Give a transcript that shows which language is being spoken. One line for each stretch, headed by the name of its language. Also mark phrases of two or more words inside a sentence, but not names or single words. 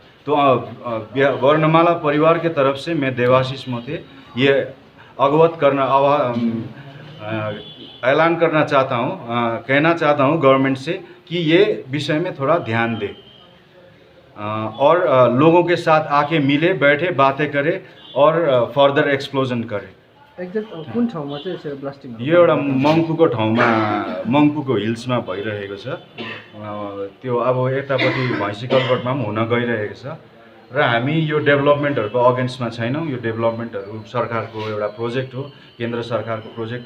Hindi: तो वर्णमाला परिवार के तरफ से मैं देवाशीष मोते ये अवगत करना ऐलान करना चाहता हूँ, कहना चाहता हूँ गवर्नमेंट से कि ये विषय में थोड़ा ध्यान दे और लोगों के साथ आके मिले, बैठे, बातें करे और
English: further explosion
Hindi: करे।
Nepali: एक्ज्याक्ट कुन ठाउँमा चाहिँ यसरी ब्लास्टिङ यो एउटा मङ्पुको ठाउँमा, मङ्पुको हिल्समा भइरहेको छ। त्यो अब यतापट्टि भैँसी कलबटमा पनि हुन गइरहेको छ, र हामी यो डेभलपमेन्टहरूको अगेन्स्टमा छैनौँ। यो डेभलपमेन्टहरू सरकारको एउटा प्रोजेक्ट हो, केन्द्र सरकारको प्रोजेक्ट हो।